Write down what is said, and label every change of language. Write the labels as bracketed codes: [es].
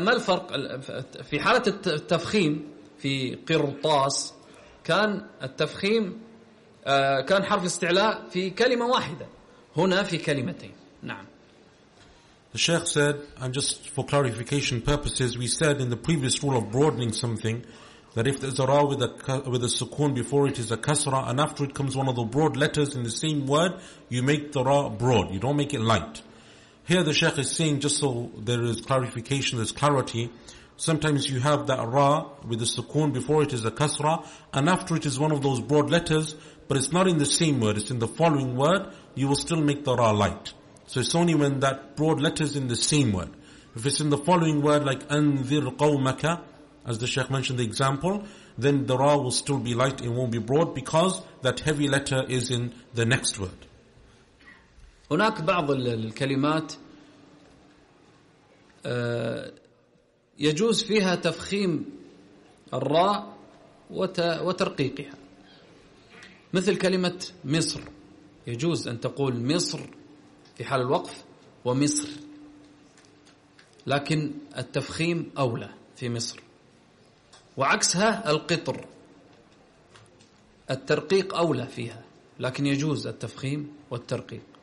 [ar] ما الفرق؟ في حالة التفخيم في قرطاس كان التفخيم كان حرف الاستعلاء في كلمة واحدة، هنا في كلمتين. نعم. [en] The Sheikh said, and just for clarification purposes, we said in the previous rule of broadening something that if there's a ra with a sukun before it is a kasra, and after it comes one of the broad letters in the same word, you make the ra broad, you don't make it light. Here the Sheikh is saying, just so there is clarification, there's clarity, sometimes you have that ra with a sukun before it is a kasra, and after it is one of those broad letters, but it's not in the same word, it's in the following word, you will still make the ra light. So it's only when that broad letter is in the same word. If it's in the following word, like [ar] أنذر قومك, [en] as the Sheikh mentioned the example, then the ra will still be light, it won't be broad, because that heavy letter is in the next word. [ar] هناك بعض الكلمات يجوز فيها تفخيم الراء وترقيقها، مثل كلمة مصر، يجوز أن تقول مصر في حال الوقف ومصر، لكن التفخيم أولى في مصر، وعكسها القطر، الترقيق أولى فيها، لكن يجوز التفخيم والترقيق.